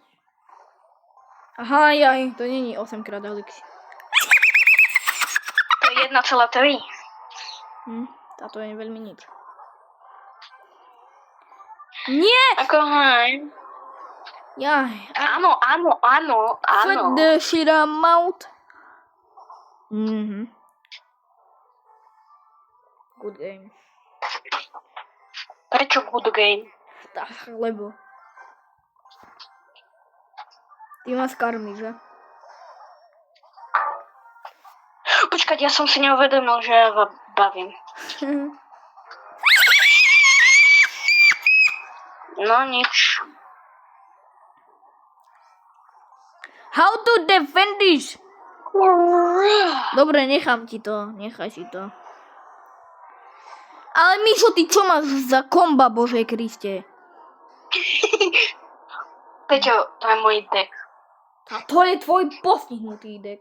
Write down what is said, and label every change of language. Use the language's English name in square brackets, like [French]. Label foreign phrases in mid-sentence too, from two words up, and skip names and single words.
[Czech] Aha, to není 8-krát elixir. [Slovak] To je 1,3. Táto je veľmi nič. Nie! Ako hej. Jaj. Áno. [English] Put the shit out. Good game. [Slovak] Prečo [English] good game? [Slovak] Tak, lebo. Ty ma skarmíš, že? Počkať, ja som si neuvedomil, že ja vás bavím. No nič. [English] How to defend this? [Slovak] Dobre, nechám ti to. Nechaj si to. Ale Mišo, ty čo máš za komba, Bože Kriste? Peťo, to je môj deck. A to je tvoj postihnutý deck.